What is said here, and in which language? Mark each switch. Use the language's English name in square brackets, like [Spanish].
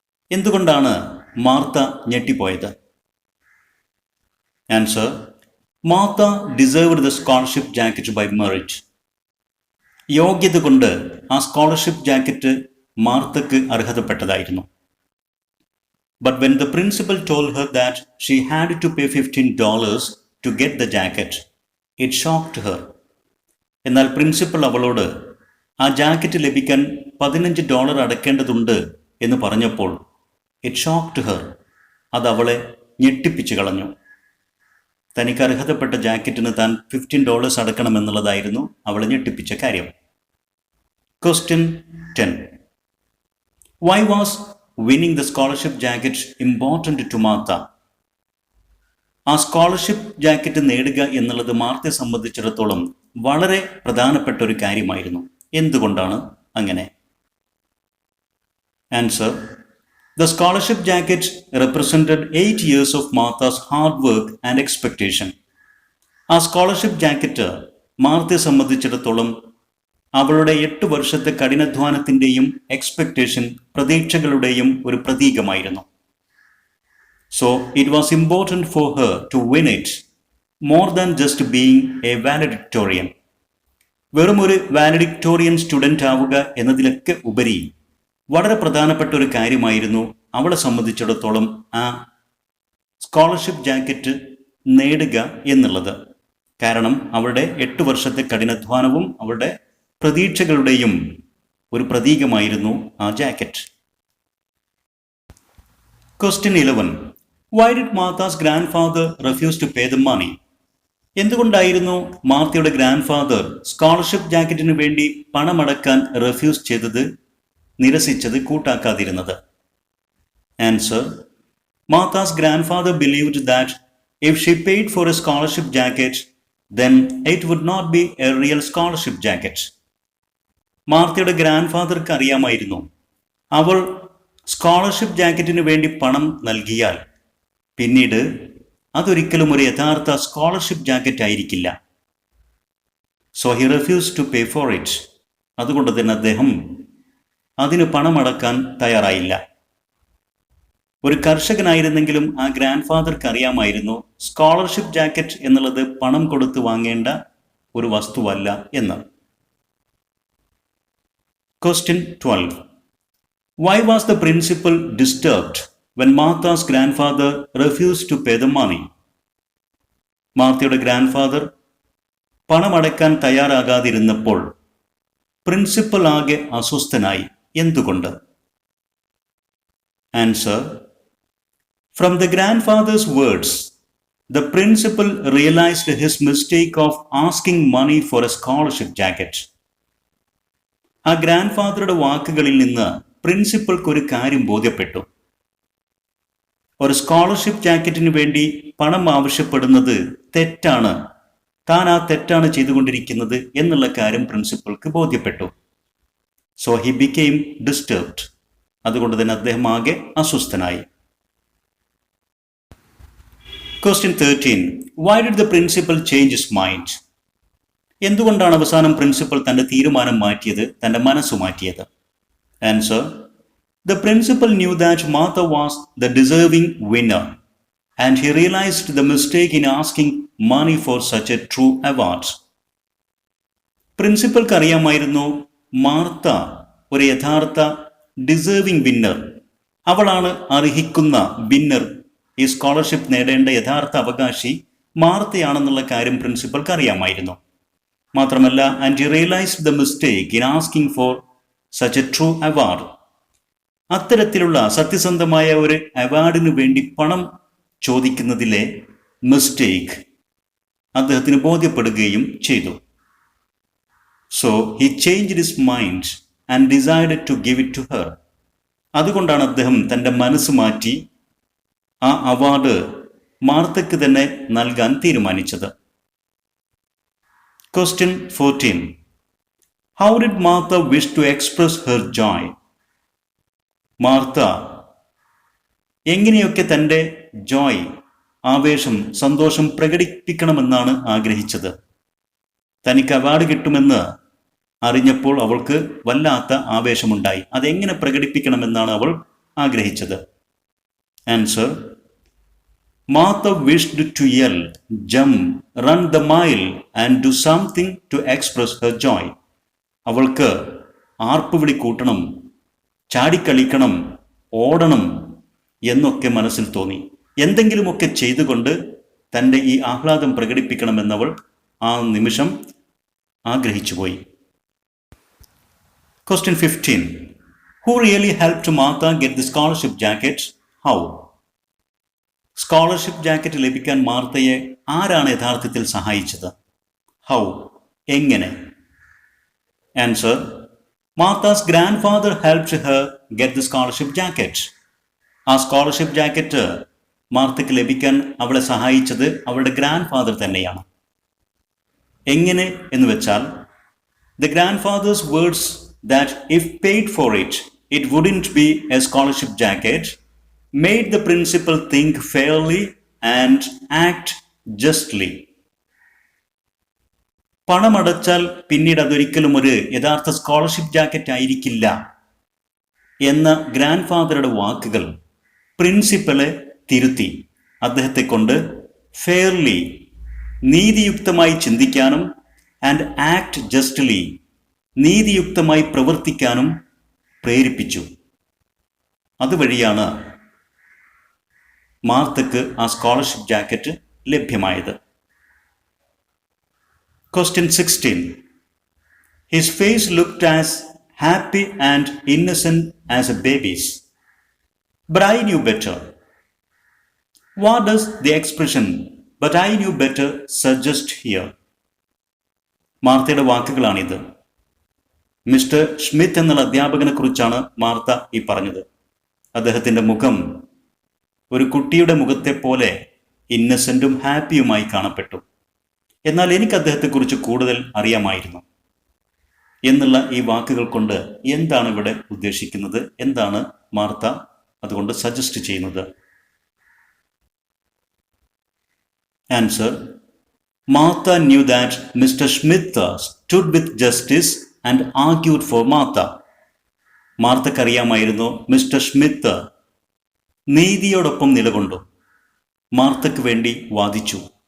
[Malayalam] എന്തുകൊണ്ടാണ് Martha ഞെട്ടിപ്പോയത്? [English] Answer: Martha deserved the scholarship jacket by merit. [Malayalam] യോഗ്യത കൊണ്ട് ആ scholarship jacket മാർത്തക്ക് അർഹതപ്പെട്ടതായിരുന്നു. [English] But when the principal told her that she had to pay $15 to get the jacket, it shocked her. [Malayalam] എന്നാൽ principal അവളോട് ആ jacket ലഭിക്കാൻ $15 അടയ്ക്കേണ്ടതുണ്ട് എന്ന് പറഞ്ഞപ്പോൾ [English] it shocked her. [Malayalam] അത് അവളെ ഞെട്ടിപ്പിച്ചു കളഞ്ഞു. തനിക്ക് അർഹതപ്പെട്ട ജാക്കറ്റിന് താൻ $15 അടക്കണമെന്നുള്ളതായിരുന്നു അവളെ ഞെട്ടിപ്പിച്ച കാര്യം. [English] Question 10. Why was winning the scholarship jacket important to Martha? [Malayalam] ആ സ്കോളർഷിപ്പ് ജാക്കറ്റ് നേടുക എന്നുള്ളത് മാർത്തയെ സംബന്ധിച്ചിടത്തോളം വളരെ പ്രധാനപ്പെട്ട ഒരു കാര്യമായിരുന്നു. എന്തുകൊണ്ടാണ് അങ്ങനെ? [English] Answer: The scholarship jacket represented 8 years of Martha's hard work and expectation. [Malayalam] ആ സ്കോളർഷിപ്പ് ജാക്കറ്റ് മാർത്തയെ സംബന്ധിച്ചിടത്തോളം അവളുടെ 8 വർഷത്തെ കഠിനാധ്വാനത്തിൻ്റെയും എക്സ്പെക്ടേഷൻ, പ്രതീക്ഷകളുടെയും ഒരു പ്രതീകമായിരുന്നു. [English] So it was important for her to win it, more than just being a valedictorian. [Malayalam] വെറും ഒരു വാലഡിക്ടോറിയൻ സ്റ്റുഡൻ്റ് ആവുക എന്നതിലൊക്കെ ഉപരി വളരെ പ്രധാനപ്പെട്ട ഒരു കാര്യമായിരുന്നു അവളെ സംബന്ധിച്ചിടത്തോളം ആ സ്കോളർഷിപ്പ് ജാക്കറ്റ് നേടുക എന്നുള്ളത്. കാരണം അവളുടെ 8 വർഷത്തെ കഠിനാധ്വാനവും അവളുടെ പ്രതീക്ഷകളുടെയും ഒരു പ്രതീകമായിരുന്നു ആ jacket. [English] Question 11. Why did Martha's grandfather refuse to pay the money? [Malayalam] എന്തുകൊണ്ടായിരുന്നു മാർത്തയുടെ grand father scholarship ജാക്കറ്റിന് വേണ്ടി പണമടക്കാൻ റെഫ്യൂസ് ചെയ്തത്, നിരസിച്ചത്, കൂട്ടാക്കാതിരുന്നത്? [English] Answer: Martha's grandfather believed that if she paid for a scholarship jacket, then it would not be a real scholarship jacket. [Malayalam] മാർത്തയുടെ grand ഫാദർക്ക് അറിയാമായിരുന്നു, അവൾ scholarship ജാക്കറ്റിന് വേണ്ടി പണം നൽകിയാൽ പിന്നീട് അതൊരിക്കലും ഒരു യഥാർത്ഥ സ്കോളർഷിപ്പ് ജാക്കറ്റ് ആയിരിക്കില്ല. [English] So he refuse to pay for it. [Malayalam] അതുകൊണ്ട് തന്നെ അദ്ദേഹം അതിന് പണമടക്കാൻ തയ്യാറായില്ല. ഒരു കർഷകനായിരുന്നെങ്കിലും ആ ഗ്രാൻഡ് ഫാദർക്ക് അറിയാമായിരുന്നു സ്കോളർഷിപ്പ് ജാക്കറ്റ് എന്നുള്ളത് പണം കൊടുത്ത് വാങ്ങേണ്ട ഒരു വസ്തുവല്ല എന്ന്. [English] Question 12. Why was the principal disturbed when Martha's grandfather refused to pay the money? [Malayalam] മാർത്തയുടെ grand father പണമടക്കാൻ തയ്യാറാകാതിരുന്നപ്പോൾ principal ആകെ അസ്വസ്ഥനായി. എന്തുകൊണ്ട്? [English] Answer: From the grandfather's words, the principal realized his mistake of asking money for a scholarship jacket. [Malayalam] ആ grand ഫാദറുടെ വാക്കുകളിൽ നിന്ന് പ്രിൻസിപ്പൾക്ക് ഒരു കാര്യം ബോധ്യപ്പെട്ടു. ഒരു scholarship ജാക്കറ്റിന് വേണ്ടി പണം ആവശ്യപ്പെടുന്നത് തെറ്റാണ്, താൻ ആ തെറ്റാണ് ചെയ്തുകൊണ്ടിരിക്കുന്നത് എന്നുള്ള കാര്യം പ്രിൻസിപ്പൾക്ക് ബോധ്യപ്പെട്ടു. [English] So he became disturbed. [Malayalam] അതുകൊണ്ട് തന്നെ അദ്ദേഹം ആകെ അസ്വസ്ഥനായി. [English] Question 13. Why did the principal change his mind? [Malayalam] എന്തുകൊണ്ടാണ് അവസാനം പ്രിൻസിപ്പൽ തന്റെ തീരുമാനം മാറ്റിയത്, തന്റെ മനസ്സ് മാറ്റിയത്? [English] Answer: The principal knew that Martha was the deserving winner, and he realized the mistake in asking money for such a true award. [Malayalam] പ്രിൻസിപ്പൽക്ക് അറിയാമായിരുന്നു Martha ഒരു യഥാർത്ഥ ഡിസേർവിംഗ് വിന്നർ, അവളാണ് അർഹിക്കുന്ന വിന്നർ, ഈ സ്കോളർഷിപ്പ് നേടേണ്ട യഥാർത്ഥ അവകാശി മാർത്തയാണെന്നുള്ള കാര്യം പ്രിൻസിപ്പൽക്ക് അറിയാമായിരുന്നു. മാത്രമല്ല, [English] And he realized the mistake in asking for such a true award. [Malayalam] അത്തരത്തിലുള്ള സത്യസന്ധമായ ഒരു അവാർഡിന് വേണ്ടി പണം ചോദിക്കുന്നതിലെ മിസ്റ്റേക്ക് അദ്ദേഹത്തിന് ബോധ്യപ്പെടുകയും ചെയ്തു. [English] So he changed his mind and decided to give it to her. [Malayalam] അതുകൊണ്ടാണ് അദ്ദേഹം തൻ്റെ മനസ്സ് മാറ്റി ആ അവാർഡ് മാർത്തയ്ക്ക് തന്നെ നൽകാൻ തീരുമാനിച്ചത്. [English] Question 14. How did Martha wish to express her joy? [Malayalam] Martha എങ്ങനെയൊക്കെ തൻ്റെ ജോയ്, ആവേശം, സന്തോഷം പ്രകടിപ്പിക്കണമെന്നാണ് ആഗ്രഹിച്ചത്? തനിക്ക് അവാർഡ് കിട്ടുമെന്ന് അറിഞ്ഞപ്പോൾ അവൾക്ക് വല്ലാത്ത ആവേശമുണ്ടായി. അതെങ്ങനെ പ്രകടിപ്പിക്കണമെന്നാണ് അവൾ ആഗ്രഹിച്ചത്? [English] Answer: Martha wished to yell, jump, run the mile and do something to express her joy. [Malayalam] അവൾക്ക് ആർപ്പുവിളി കൂട്ടണം, ചാടിക്കളിക്കണം, ഓടണം എന്നൊക്കെ മനസ്സിൽ തോന്നി. എന്തെങ്കിലുമൊക്കെ ചെയ്തുകൊണ്ട് തൻ്റെ ഈ ആഹ്ലാദം പ്രകടിപ്പിക്കണമെന്നവൾ ആ നിമിഷം ആഗ്രഹിച്ചുപോയി. [English] Question 15. Who really helped Martha get the scholarship jacket? How? [Malayalam] Scholarship jacket ലഭിക്കാൻ മാർത്തയെ ആരാണ് യഥാർത്ഥത്തിൽ സഹായിച്ചത്? [English] how, [Malayalam] എങ്ങനെ? [English] Answer: Martha's grandfather helped her get the scholarship jacket. [Malayalam] ആ സ്കോളർഷിപ്പ് ജാക്കറ്റ് മാർത്തയ്ക്ക് ലഭിക്കാൻ അവളെ സഹായിച്ചത് അവളുടെ ഗ്രാൻഡ് ഫാദർ തന്നെയാണ്. എങ്ങനെ എന്ന് വെച്ചാൽ, [English] the grandfather's words that if paid for it, it wouldn't be a scholarship jacket, made the principal think fairly and act justly. [Malayalam] പണമടച്ചാൽ പിന്നീട് അതൊരിക്കലും ഒരു യഥാർത്ഥ സ്കോളർഷിപ്പ് ജാക്കറ്റ് ആയിരിക്കില്ല എന്ന ഗ്രാൻഡ് ഫാദറുടെ വാക്കുകൾ പ്രിൻസിപ്പലെ തിരുത്തി അദ്ദേഹത്തെ കൊണ്ട് ഫെയർലി, നീതിയുക്തമായി ചിന്തിക്കാനും, [English] and act justly, [Malayalam] നീതിയുക്തമായി പ്രവർത്തിക്കാനും പ്രേരിപ്പിച്ചു. അതുവഴിയാണ് മാർത്തക്ക് ആ സ്കോളർഷിപ്പ് ജാക്കറ്റ് ലഭ്യമായത്. [English] Question 16. His face looked as happy and innocent as a baby's. But I knew better. What does the expression "but I knew better" suggest here? [Malayalam] മാർത്തയുടെ വാക്കുകളാണിത്. Mister Schmitt എന്നുള്ള അധ്യാപകനെ കുറിച്ചാണ് Martha ഈ പറഞ്ഞത്. അദ്ദേഹത്തിന്റെ മുഖം ഒരു കുട്ടിയുടെ മുഖത്തെ പോലെ ഇന്നസെന്റും ഹാപ്പിയുമായി കാണപ്പെട്ടു. എന്നാൽ എനിക്ക് അദ്ദേഹത്തെക്കുറിച്ച് കൂടുതൽ അറിയാമായിരുന്നു എന്നുള്ള ഈ വാക്കുകൾ കൊണ്ട് എന്താണ് ഇവിടെ ഉദ്ദേശിക്കുന്നത്? എന്താണ് മാർത്ത അതുകൊണ്ട് സജസ്റ്റ് ചെയ്യുന്നത്? [English] Answer: Martha knew that Mr. Smith stood with justice and argued for Martha. [Malayalam] മാർത്തക്കറിയാമായിരുന്നു mister Smith നീതിയോടൊപ്പം നിലകൊണ്ടു, മാർത്തക്ക് വേണ്ടി വാദിച്ചു.